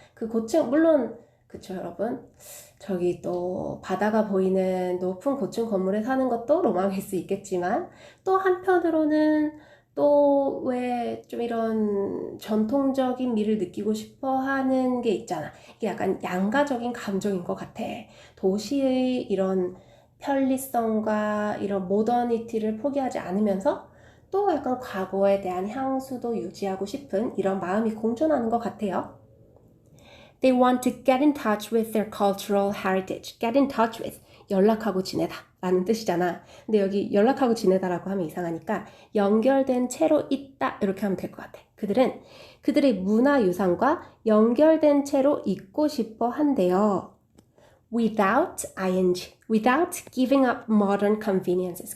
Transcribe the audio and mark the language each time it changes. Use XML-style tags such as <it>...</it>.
<ko>그 고층, 물론, 그쵸, 여러분? 저기 또 바다가 보이는 높은 고층 건물에 사는 것도 로망일 수 있겠지만 또 한편으로는 또 왜 좀 이런 전통적인 미를 느끼고 싶어 하는 게 있잖아. 이게 약간 양가적인 감정인 것 같아. 도시의 이런 편리성과 이런 모더니티를 포기하지 않으면서 또 약간 과거에 대한 향수도 유지하고 싶은 이런 마음이 공존하는 것 같아요.</ko> <en>They want to get in touch with their cultural heritage. Get in touch with,</en> <ko>연락하고 지내다 라는 뜻이잖아. 근데 여기 연락하고 지내다라고 하면 이상하니까 연결된 채로 있다 이렇게 하면 될 것 같아. 그들은 그들의 문화유산과 연결된 채로 있고 싶어 한대요.</ko> <en>Without giving up modern conveniences.</en>